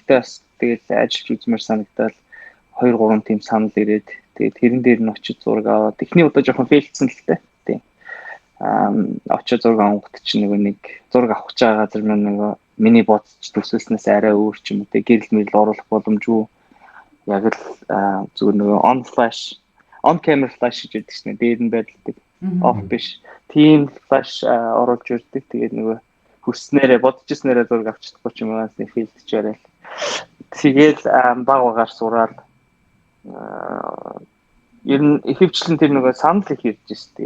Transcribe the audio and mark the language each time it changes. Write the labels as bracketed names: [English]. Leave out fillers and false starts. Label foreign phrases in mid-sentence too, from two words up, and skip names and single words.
[Mongolian] Гэхдээ бас тэгээд ажиллаж үзмээр санагдал 2 3 тийм санал ирээд тэгээд тэрэн дээр нь очиж зураг аваад эхний удаа жоохон фейлдсэн л тээ. Тийм. Очиж зураг авахд чинь нэг зураг авах гэж байгаа газар нэг миний бодож төсөөлснээс арай өөр ч юм уу. Гэрэл мэрэл оруулах боломжгүй. Яг л зүгээр нэг [English] on camera flash [Mongolian] гэж яддаг шнэ. Дээр нь байдалдаг. Off биш. Тийм flash оруулж ирдэг. Тэгээд нөгөө хүснээрээ бодчихснээрээ зураг авчихдаггүй ч юм уу. Нэг филдж яриа. Тэгээд баг багаар сураад ер нь ихэвчлэн тэр нөгөө санал их ирж байна.